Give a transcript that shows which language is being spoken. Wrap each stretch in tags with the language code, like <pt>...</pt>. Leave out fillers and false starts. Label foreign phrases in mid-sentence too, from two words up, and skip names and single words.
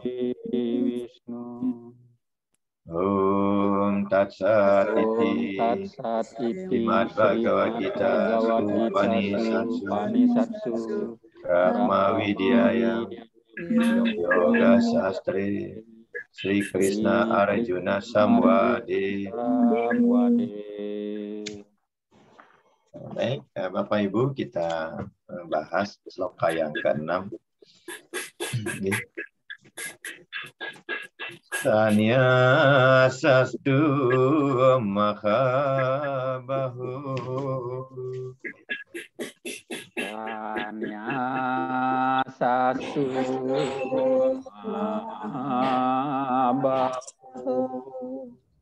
<sa>Om Tat Sat Iti Srimad Bhagavad Gita Upanishatsu Brahma Vidyaya Yoga Sastri Sri Krishna Arjuna Samwade.</sa> <id>Baik, Bapak Ibu, kita bahas sloka yang ke-6.</id> <sa>Sanyasastu mahabahu Sanyasastu mahabahu</sa>